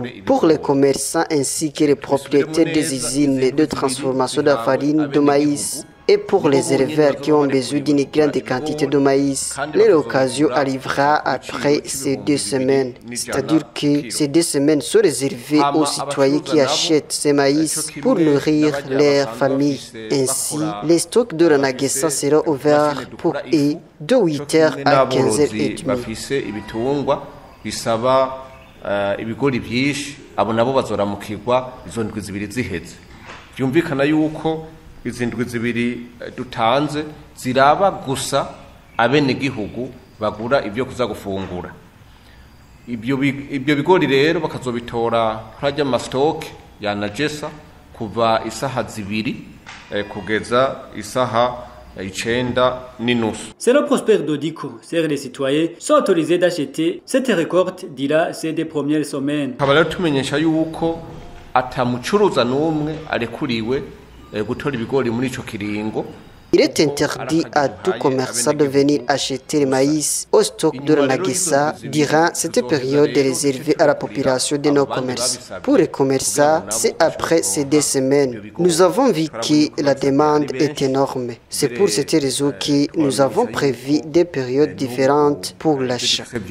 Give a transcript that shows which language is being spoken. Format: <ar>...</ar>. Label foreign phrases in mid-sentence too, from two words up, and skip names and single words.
<fr>Pour les commerçants ainsi que les propriétaires des usines de transformation de la farine de maïs, Et pour les éleveurs qui ont besoin d'une grande quantité de maïs, l'occasion arrivera après ces 2 semaines. C'est-à-dire que ces 2 semaines sont réservées aux citoyens qui achètent ces maïs pour nourrir leur famille. Ainsi, les stocks de Ranagesa seront ouverts pour eux de 8h à 15h30.</fr> <rn>bisaba ibigori byinshi abo nabo bazoramukirwa izo ndwi zibiri ziheze byumvikana yuko izi ndwi zibiri dutanze ziraba gusa abene gihugu bagura ibyo kuza gufungura ibyo bigori rero bakazobitora kurajya amastock ya Najesa kuva isaha zibiri kugeza isaha</rn> <fr>Selon Prosper Dodico, les citoyens sont autorisés d'acheter cette récolte dira ces 2 premières semaines.</fr> <rn>Kabala tumenyesha yuko atamucuruza numwe arekuriwe gutora ibigori muri ico kiringo.</rn> <fr>Il est interdit à tout commerçant de venir acheter le maïs au stock de Ranagesa durant cette période réservée à la population de nos commerces. Pour les commerçants, c'est après ces 2 semaines. Nous avons vu que la demande est énorme. C'est pour cette raison que nous avons prévu des périodes différentes pour l'achat.</fr>